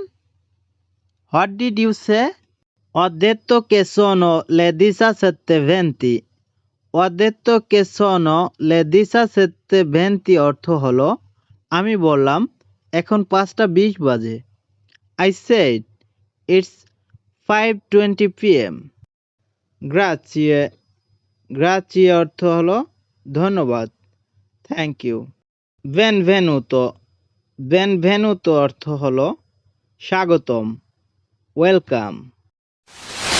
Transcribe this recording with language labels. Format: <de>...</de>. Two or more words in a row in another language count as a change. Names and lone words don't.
<en>What did you say?</en> <it>Ho detto che sono le 17:20. Ho detto che sono le 17:20</it> <bn>অর্থ হলো আমি বললাম এখন 5:20 বাজে।</bn> <en>I said it's 5:20 p.m.</en> <it>Grazie, grazie</it> <bn>অর্থ হলো ধন্যবাদ,</bn> <en>thank you.</en> <it>Benvenuto, benvenuto</it> <bn>অর্থ হলো স্বাগতম, ওয়েলকাম।</bn>